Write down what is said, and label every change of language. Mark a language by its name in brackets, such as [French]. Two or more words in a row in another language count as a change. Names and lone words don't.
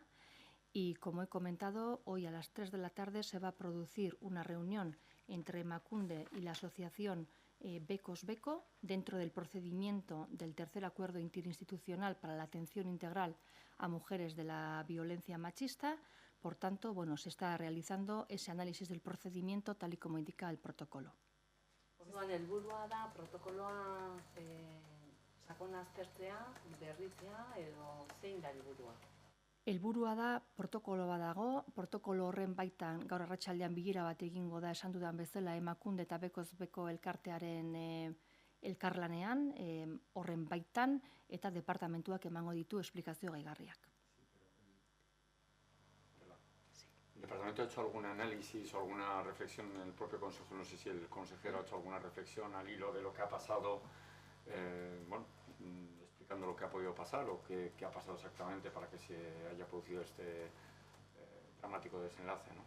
[Spanish] Y como he comentado, hoy a las 3 de la tarde se va a producir una reunión entre Emakunde y la asociación Bekoz Beko dentro del procedimiento del tercer acuerdo interinstitucional para la atención integral a mujeres de la violencia machista. Por tanto, se está realizando ese análisis del procedimiento tal y como indica el protocolo. [Basque] Orduan helburua da protokoloa sakon aztertzea, berritzea edo zein da helburua? Helburua da protokolo bat dago, protokolo horren baitan gaur arratsaldean bilera bat egingo da esan dudan bezala Emakunde eta Bekoz Beko elkartearen elkarlanean, horren baitan, eta departamentuak emango ditu esplikazio gaigarriak. [Spanish] ¿El departamento ha hecho algún análisis o alguna reflexión en el propio consejo? No sé si el consejero ha hecho alguna reflexión al hilo de lo que ha pasado, explicando lo que ha podido pasar o qué ha pasado exactamente para que se haya producido este dramático desenlace, ¿no?